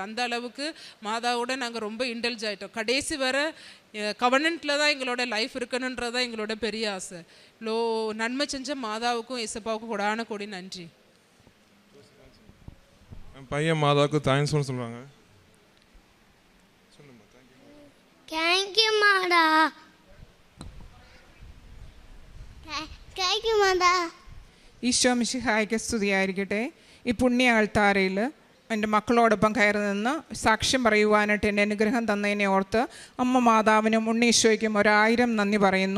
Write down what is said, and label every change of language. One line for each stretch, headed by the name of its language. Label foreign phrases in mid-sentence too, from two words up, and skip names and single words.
Tamil: அந்த அளவுக்கு மாதாவோட நாங்கள் ரொம்ப இன்டெல்ஜ் ஆகிட்டோம். கடைசி வர கவனண்ட்டில் தான் எங்களோட லைஃப் இருக்கணுன்றதான் எங்களோட பெரிய ஆசை. இவ்வளோ நன்மை செஞ்ச மாதாவுக்கும் இசப்பாவுக்கும் கொடான கொடி நன்றி. பையன் மாதாவுக்கு தேங்க்ஸ் சொல்லுவாங்க. தேங்க்யூ மாதா.
Malayalam: ഈശോ മിശിഹായ്ക്ക് സ്തുതിയായിരിക്കട്ടെ. ഈ പുണ്യ ആൾത്താരയിൽ എൻ്റെ മക്കളോടൊപ്പം കയറി നിന്ന് സാക്ഷ്യം പറയുവാനായിട്ട് എൻ്റെ അനുഗ്രഹം തന്നതിനെ ഓർത്ത് അമ്മ മാതാവിനും ഉണ്ണീശോയ്ക്കും 1000 നന്ദി പറയുന്നു.